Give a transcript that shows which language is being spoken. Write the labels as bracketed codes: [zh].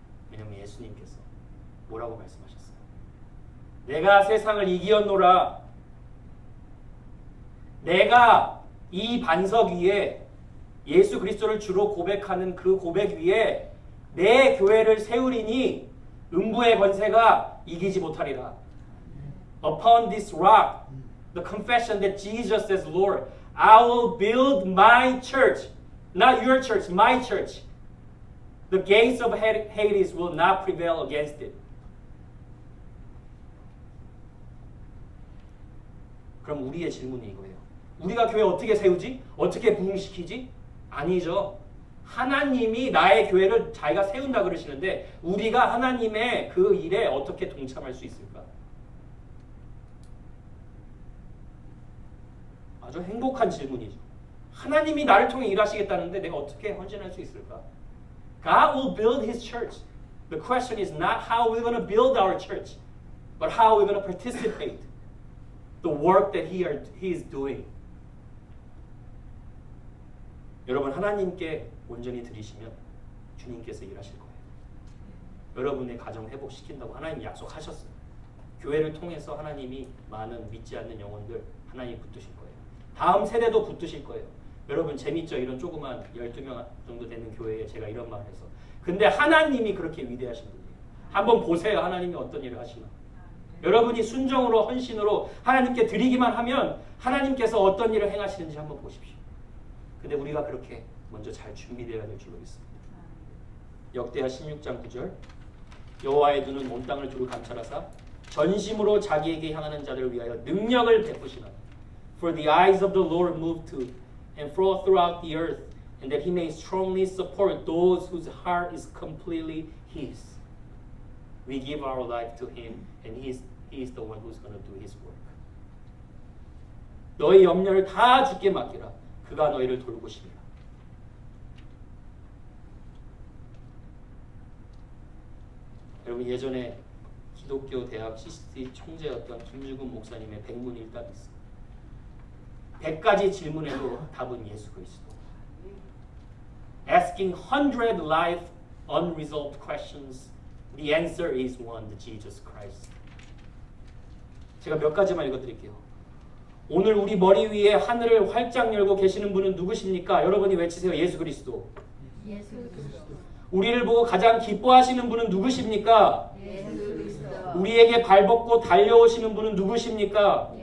[ko] 왜냐하면 예수님께서 뭐라고 말씀하셨어요? 내가 세상을 이기었노라. 내가 이 반석 위에 예수 그리스도를 주로 고백하는 그 고백 위에 내 교회를 세우리니 음부의 권세가 이기지 못하리라. [en] Upon this rock, the confession that Jesus is Lord, I will build my church, not your church, my church. The gates of Hades will not prevail against it. [ko] 그럼 우리의 질문이 이거예요. 우리가 교회 어떻게 세우지? 어떻게 부흥시키지? 아니죠. 하나님이 나의 교회를 자기가 세운다 그러시는데 우리가 하나님의 그 일에 어떻게 동참할 수 있을까? 아주 행복한 질문이죠. 하나님이 나를 통해 일하시겠다는데 내가 어떻게 헌신할 수 있을까? [en] God will build His church. The question is not how we're going to build our church, but how we're going to participate the work that He is doing. [ko] 여러분 하나님께 온전히 드리시면 주님께서 일하실 거예요. 여러분의 가정 회복시킨다고 하나님 약속하셨어요. 교회를 통해서 하나님이 많은 믿지 않는 영혼들 하나님 붙드실 거예요. 다음 세대도 붙드실 거예요. 여러분 재밌죠? 이런 조그만 12명 정도 되는 교회에 제가 이런 말을 해서. 근데 하나님이 그렇게 위대하신 분이에요. 한번 보세요. 하나님이 어떤 일을 하시나. 여러분이 순종으로 헌신으로 하나님께 드리기만 하면 하나님께서 어떤 일을 행하시는지 한번 보십시오. 근데 우리가 그렇게 먼저 잘 준비되어야 될 줄로 믿습니다. 역대하 16장 9절 여호와의 눈은 온 땅을 두루 감찰하사 전심으로 자기에게 향하는 자들을 위하여 능력을 베푸시나 [en] For the eyes of the Lord move to and flow throughout the earth and that he may strongly support those whose heart is completely his. We give our life to him and he is the one who's going to do his work. [ko] 너의 염려를 다 주께 맡기라. 그가 너희를 돌보시리라. 여러분 예전에 기독교 대학 CCT 총재였던 김주근 목사님의 백문일답이 있습니다. 100가지 질문에도 답은 예수 그리스도. [en] Asking 100 life unresolved questions, the answer is one, the Jesus Christ. [ko] 제가 몇 가지만 읽어드릴게요. 오늘 우리 머리 위에 하늘을 활짝 열고 계시는 분은 누구십니까? 여러분이 외치세요. 예수 그리스도. 예수 그리스도. 우리를 보고 가장 기뻐하시는 분은 누구십니까? 예수 그리스도. 우리에게 발벗고 달려오시는 분은 누구십니까?